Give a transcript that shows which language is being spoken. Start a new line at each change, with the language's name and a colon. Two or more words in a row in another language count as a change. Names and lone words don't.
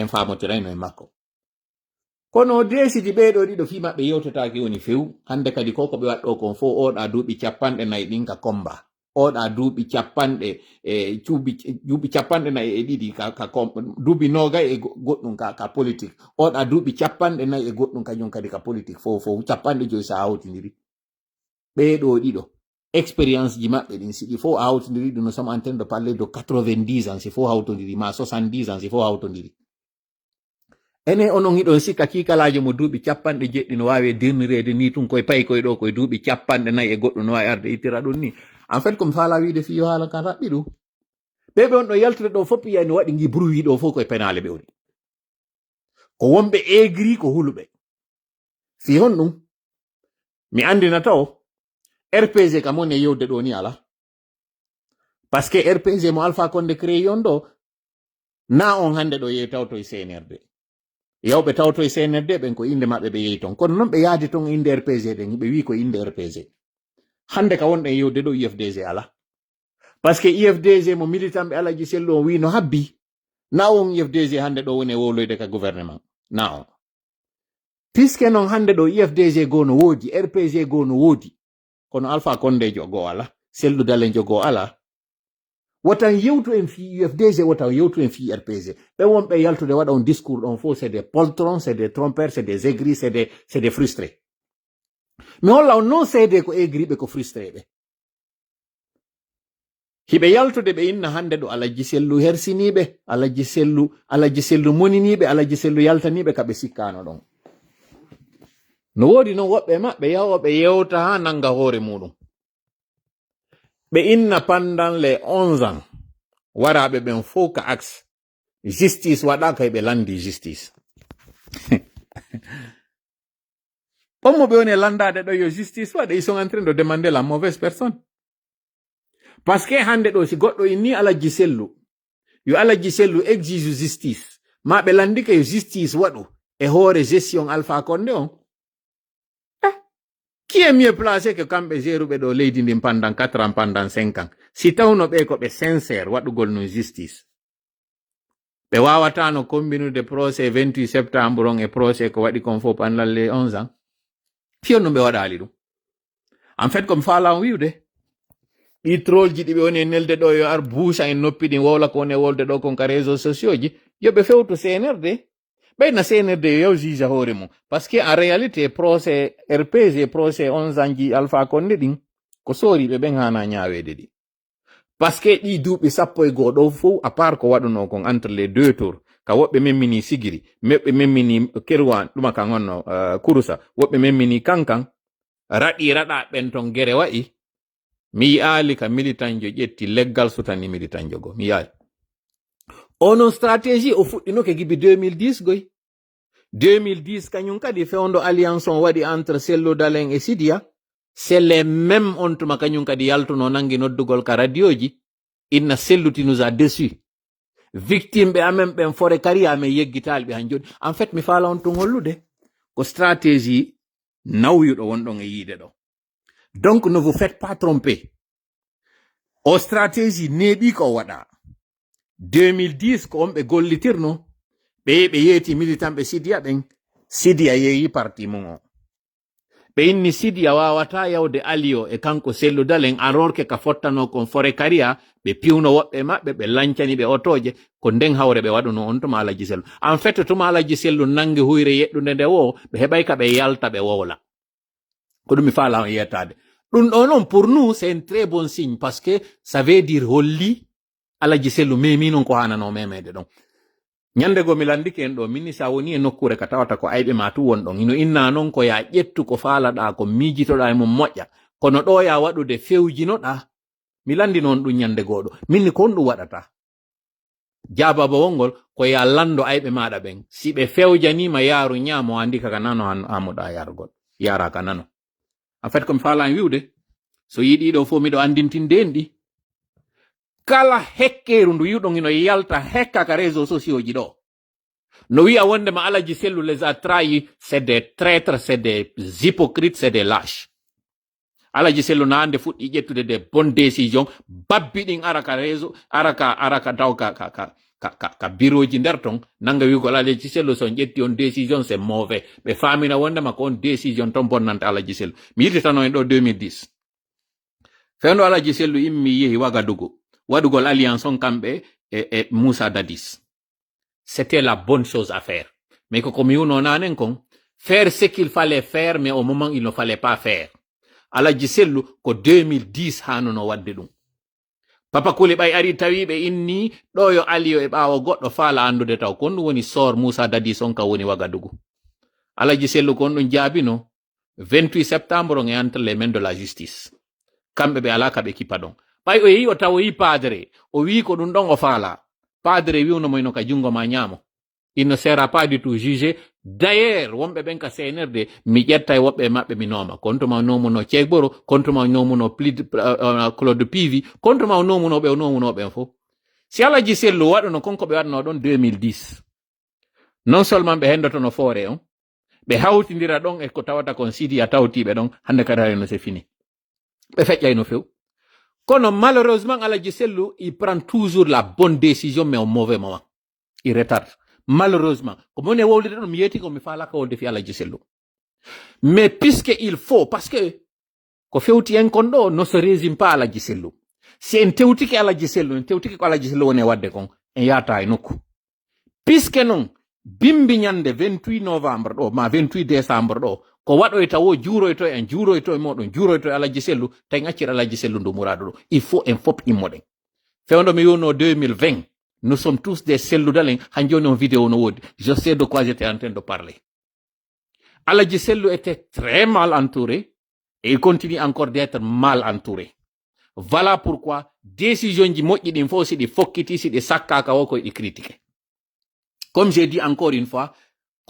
Fula: famotirayno e makko kono desidi ɓeɗo ɗiɗo fi maɓɓe yewtetaki woni few hande kadi ko ɓe waɗɗo kon fo oɗa duuɓi 40 ɗin ka komba oɗa duuɓi 40 duuɓi 42 ka duuɓi 20 e goɗɗum ka politique oɗa duuɓi 40 e goɗɗum kañum kadi ka politique fo 50 sa hawtidiri ɓeɗo ɗiɗo expérience ji maɓɓe ɗin siɗi fo a hawtidiri ɗum no
French: sommes en train de parler de 90 ans
Fula: si fo hawtodiri ma 70 ans si fo hawtodiri ene onon hiɗon sikka kikalajo mo duuɓi 70 no wawi dirnirede ni tun koye payi koye ɗo koye duuɓi 40 e goɗɗum no wawi arde ittira ɗum ni
French: en fait
Fula: komi faala wiide fiyo haala kan raɓɓi ɗum ɓeɓe on ɗo yaltude ɗo fof yiyani waɗi gi bruit ɗo fof koye penale ɓe woni ko wonɓe aigri ko huluɓe fi hon ɗum mi andina taw RPG kam woni e yewde ɗo ni ala
French: par ce que
Fula: RPG mo Alpha Condé créé on ɗo na on hande ɗo yehi tawto e CNRD yawɓe tawto e CNRD ɓen ko inde maɓɓe ɓe yehi ton kono noon ɓe yaadi ton inde RPG ɗen ɓe wi ko inde RPG hande ka wonɗen yewde ɗo IFDG ala
French: par ce que
Fula: IFDG mo militant ɓe Alaji Sellu on wi no habbi na on IFDG hande ɗo woni e woloyde ka gouvernement na on puisque noon hande ɗo IFDG goo no woodi RPG goo no woodi kono Alpha Condé jogo ala Sellu Dalen jogo ala wotan yewtu en fi UFDG wotan yewtu en fi RPG ɓe wonɓe yaltude waɗa on discours ɗon fof
French: c'est des poltrons c'est des trompeurs c'est des aigris c'est des frustrés
Fula: mi holla on non seede ko aigriɓe ko frustré ɓe hiɓe yaltude ɓe inna hande ɗo Alaji Sellu hersiniɓe Alaji Sellu moniniɓe Alaji Sellu yaltaniɓe kaɓe sikkano ɗon no woodi noon woɓɓe maɓɓe yahoɓe yewta ha nanga hoore muɗum ɓe inna
French: pendant les 11 ans
Fula: waraɓe ɓen fof ka
French: axe justice
Fula: waɗaka e ɓe landi justice on mo ɓe woni landade ɗo yo justice waɗa
French: ils sont en train de demander la mauvaise personne parce que
Fula: hande ɗo si goɗɗo inni Alaji Sellu yo Alaji Sellu
French: exige justice
Fula: ma ɓe landike yo justice waɗu e hoore gestion Alpha Condé on
French: qui est mieux placé que
Fula: kamɓe géruɓe ɗo leydi ndin
French: pendant 4 ans pendant 5 ans
Fula: si tawno ɓe ko ɓe sincére waɗugol no justice ɓe wawatano combinude procès 28 septembre on e procès ko waɗi kon fof
French: pendant les 11
Fula: ans fiyon no ɓe waɗali ɗum
French: en fait comme
Fula: faala on wiwde ɗi trolji ɗi ɓe woni e nelde ɗo yo ar buusa en noppi ɗin wowla ko woni e wolde ɗo kon ka réseaux sociaux ji yoɓe fewtu CNRD ɓeyna CNRD yo yaw juge hoore mum
French: par ce que en réalité procès
Fula: RPG procès 11 ans ji Alpha Condé ɗin ko sooriɓe ɓen hana ñawede ɗi
French: par ce que
Fula: ɗi duuɓi 11 ɗo fof
French: à part
Fula: ko waɗuno kon
French: entre les deux tours
Fula: ka woɓɓe memmini Sigiri meɓɓe memmini Kerwan ɗuma kan honno Kurusa woɓɓe memmini Kankan raɗi raɗa ɓen ton gere waɗi mi yi'ali ka militant jo ƴetti leggal sutani militant jo go mi yi'ali onon stratégie o fuɗɗinoke gibi 2010 goy 2010 kañum kadi fewndo alliance on waɗi entre Sello Dalen e Sidia
French: c'est les mêmes
Fula: on tuma kañum kadi yaltuno nangi noddugol ka radio ji inna Selluti
French: nous a déçus
Fula: victime ɓe amen ɓen fore kari amen yeggitali ɓe han joni
French: en fait
Fula: mi faala on tun hollude ko stratégie nawyuɗo wonɗon e yiide ɗo
French: donc ne vous faites pas tromper
Fula: o stratégie neeɓi ko waɗa 2010 ko on ɓe gollitirno ɓe yeeti militant ɓe Sidia ɓen Sidia yeeyi parti mum o ɓe inni Sidia wawata yawde alio e kanko Sello Dalen
French: alors que
Fula: ka fottano kon fore kariya ɓe piwno woɓɓe maɓɓe ɓe lancani ɓe otoje ko nden hawre ɓe waɗuno on tuma Alaji Sellu
French: en fait
Fula: tuma Alaji Sellu nangi huyre yeɗɗude nde wo ɓe heɓay ka ɓe yalta ɓe wowla ko ɗum mi faala on yettade ɗum ɗo noon
French: pour nous c'est un très bon signe parce que ça veut dire
Fula: holli Alaji Sellu memi non ko hanano memede ɗon ñande go mi landike en ɗo minni sa woni e nokkure ka tawata ko ayɓe ma tu won ɗon ino inna noon ko ya ƴettu ko faalaɗa ko miijitoɗa e mum moƴƴa kono ɗo ya waɗude fewjinoɗa mi landi noon ɗum ñande goɗo minni kon ɗum waɗata jababa wongol ko ya lando ayɓe maɗa ɓen si ɓe fewjanima yaaru ñaamo andi kaka nano amuɗa yargol yara ka nano
French: en fait comme
Fula: faalan wiwde so yiɗi ɗo fof miɗo andintinde ɗi kala hekkeru ndu yiwɗon ino yalta hekka ka
French: réseaux sociaux
Fula: ji ɗo no wi'a wondema Alaji Sellu
French: les a trahis c'est des traîtres c'est des hypocrites c'est des lâches
Fula: Alaji Sellu na ande fuɗɗi ƴettude
French: des bonnes décisions
Fula: babbi ɗin ara ka réseau ara ka daw ka bureau ji nder ton nanga wigol Alaji Sellu son ƴetti on
French: décision c'est mauvais
Fula: ɓe famina wondema ko on décision ton bonnante Alaji Sellu mi yittitano en ɗo 2010 fewndo Alaji Sellu immi yehi Wagadugu waɗugol alliance on kamɓe e Moussa Dadis
French: c'était la bonne chose à faire mais
Fula: ko mi wuno nanen kon
French: faire ce qu'il fallait faire mais au moment il ne fallait pas faire
Fula: Alaji Sellu ko 2010 hanuno wadde ɗum Papa Kuli ɓay ari tawi ɓe inni ɗo yo aliyo e ɓaawo goɗɗo faala andude taw kon ɗum woni sor Moussa Dadis on ka woni Wagadugu Alaji Sellu kon ɗum jaabino 28 septembre on e entre
French: les mains de la justice
Fula: kamɓe ɓe ala ka ɓe kipa ɗon ɓay o yehi o tawoyi padre o wi ko ɗum ɗon o faala padre wiwno moyno ka jungo ma ñaamo
French: il ne sera pas du tout jugé d'ailleurs
Fula: wonɓe ɓen ka CNRD mi ƴetta e woɓɓe maɓɓe mi nooma kontuma o nomuno Cegboro kontuma o nomuno Claude Pivi kontuma o nomunoɓe o nomunoɓen fof si Alaji Sellu waɗuno konko ɓe waɗno ɗon 2010
French: non seulement
Fula: ɓe hendotono foore on ɓe hawtidira ɗon e ko tawata kon sidi a tawtiɓe ɗon hande kadi no
French: c'est fini
Fula: ɓe feƴƴay no few kono malheureusement Alaji Sellu
French: il prend toujours la bonne décision mais au mauvais moment il retarde malheureusement
Fula: ko moni e wowlide ɗon mi yeti ko mi falaka wolde fi Alaji Sellu
French: mais puisque il faut parce que
Fula: ko fewti en kon ɗo
French: no se résume pas
Fula: Alaji Sellu si en tewtiki Alaji Sellu en tewtiki ko Alaji Sellu woni e wadde kon en yata e nokku puisque non bimbi ñande 28 novembre ɗo ma 28 décembre ɗo ko waɗoyta wo juuroyto en juuroyto e moɗon juuroyto e Alaji Sellu tawi accir Alaji Sellu ndu muradu ɗo
French: il faut
Fula: en fop immoɗen fewndo mi yewno 2020
French: nous sommes tous des selludalen
Fula: han joni on vidéo no wodi
French: je sais de quoi j'étais en train de parler Alaji Sellu était très mal entouré et il continue encore d'être mal entouré voilà pourquoi décision
Fula: ji moƴƴi ɗin fof siɗi fokkiti siɗi sakkaka wo koye ɗi
French: critiqué comme j'ai dit encore une fois ko